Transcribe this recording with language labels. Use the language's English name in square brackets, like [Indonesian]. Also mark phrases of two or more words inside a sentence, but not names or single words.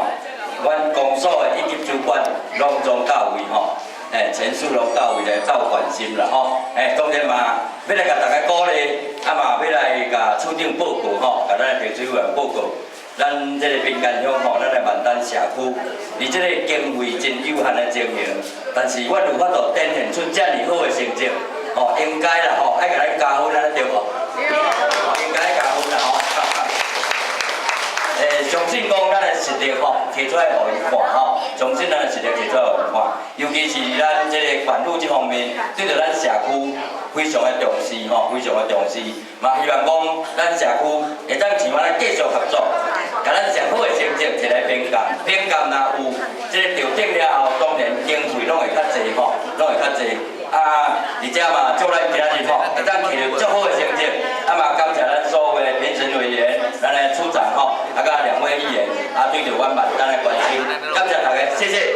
[Min Nan Chinese] 阮公所的一级主管隆重到位吼，陈树龙到位来斗关心啦吼，当然嘛要来甲大家鼓励，啊嘛要来甲处长报告吼，甲咱评审委员报告，咱这个滨江乡吼，咱的万丹社区，伫这个经费真有限的情形，但是阮有法度展现出遮尔好的成绩，吼，应该啦吼，爱甲咱加分啊，对无？应该加分啦吼。相信讲咱的实力吼，提出来互伊看吼，相信咱的实力提出来互伊看，尤其是咱这个管路这方面，对着咱社区非常的重视吼，非常的重视，嘛希望讲咱社区会当像咱继续合作，甲咱上好的成绩摕来评鉴，评鉴若有这个调整了后，当然经费拢会较济吼，拢会较济。啊，而且嘛，祝咱今仔日吼，会当摕到足好的成绩，啊嘛，感谢咱所有的评审委员，咱的处长吼，啊甲2位议员，啊对着阮万丹的关心，感谢大家，谢谢。